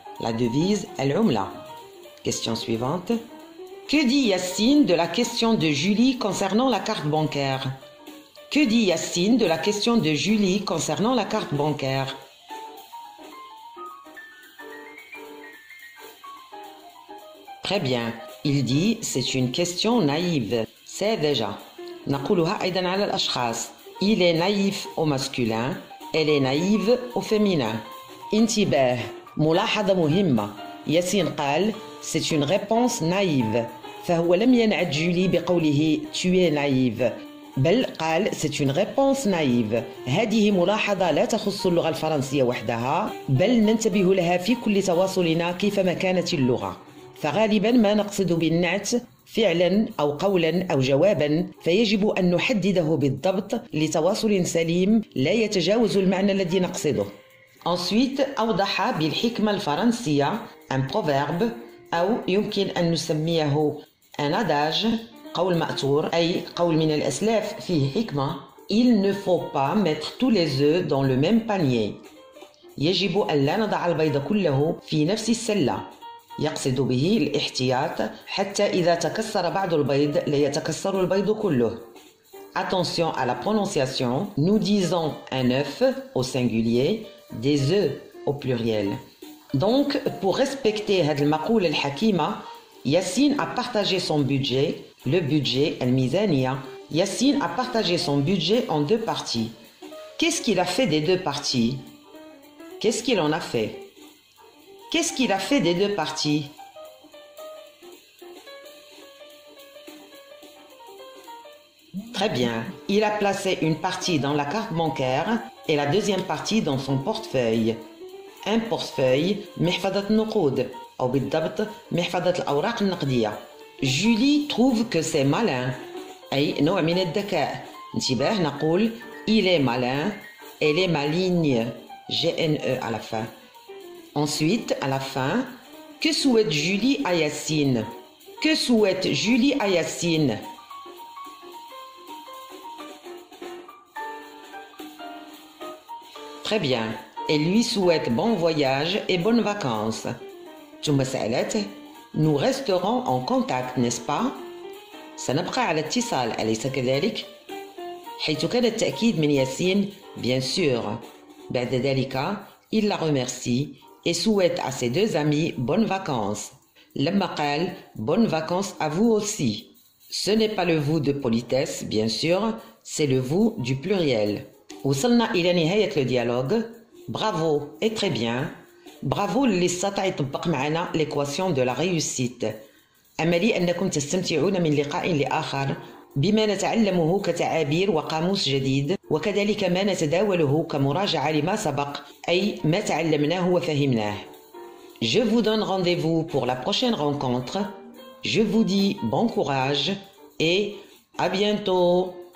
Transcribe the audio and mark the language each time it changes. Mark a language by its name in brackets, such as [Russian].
[French] La devise al-umla. Question suivante. Que dit Yacine de la question de Julie concernant la carte bancaire? Que dit Yacine de la question de Julie concernant la carte bancaire? Très bien. Il dit c'est une question naïve. C'est déjà. [Arabic] نقولها أيضا على الأشخاص. [French] Il est naïf au masculin, elle est naïve au féminin. [Arabic] انتباه ملاحظة مهمة. ياسين قال [French] c'est une réponse naïve. [Arabic] فهو لم ينعت جولي بقوله [French] tu es naïve. [Arabic] بل قال [French] c'est une réponse naïve. [Arabic] هذه ملاحظة لا تخص اللغة الفرنسية وحدها بل ننتبه لها في كل تواصلنا كيفما كانت اللغة. فغالبا ما نقصد بالنعت فعلا أو قولا أو جوابا فيجب أن نحدده بالضبط لتواصل سليم لا يتجاوز المعنى الذي نقصده. [French] Ensuite, [Arabic] أوضح بالحكمة الفرنسية un proverbe أو يمكن أن نسميه un adage قول مأثور أي قول من الأسلاف فيه حكمة. [French] Il ne faut pas mettre tous les œufs dans le même panier. [Arabic] يجب أن لا نضع البيض كله في نفس السلة. يقصد به الاحتياط حتى إذا تكسر بعض البيض لا يتكسر البيض كله. [French] Attention à la prononciation. Nous disons un œuf au singulier, des œufs au pluriel. Donc, pour respecter [Arabic] هذه المقولة الحكيمة, [French] Yassine a partagé son budget, le budget, الميزانية. Yassine a partagé son budget en deux parties. Qu'est-ce qu'il a fait des deux parties? Qu'est-ce qu'il en a fait? Qu'est-ce qu'il a fait des deux parties? Très bien. Il a placé une partie dans la carte bancaire et la deuxième partie dans son portefeuille. [Arabic] Un portefeuille محفظة النقود أو بالضبط محفظة الأوراق النقدية. [French] Julie trouve que c'est malin. [Arabic] أي نوع من الذكاء. انتباه نقول [French] il est malin, elle est maligne. G-N-E à la fin. Ensuite, à la fin, que souhaite Julie à Yassine? Que souhaite Julie à Yassine? Très bien. Elle lui souhaite bon voyage et bonnes vacances. [Arabic] ثم سألته [French] nous resterons en contact, n'est-ce pas? [Arabic] سنبقى على اتصال أليس كذلك؟ حيث كان التأكيد من ياسين [French] bien sûr. [Arabic] بعد ذلك [French] il la remercie et souhaite à ses deux amis bonnes vacances. [Arabic] لما قال [French] bonnes vacances à vous aussi. Ce n'est pas le vous de politesse bien sûr, c'est le vous du pluriel. [Arabic] وصلنا إلى نهاية الديالوج. [French] Bravo et très bien. Bravo [Arabic] اللي استطاع يطبق معنا [French] l'équation de la réussite. [Arabic] أملي أنكم تستمتعون من لقاء لآخر بما نتعلمه كتعابير وقاموس جديد وكذلك ما نتداوله كمراجعة لما سبق أي ما تعلمناه وفهمناه. [French] Je vous donne rendez-vous pour la prochaine rencontre. Je vous dis bon courage et à bientôt.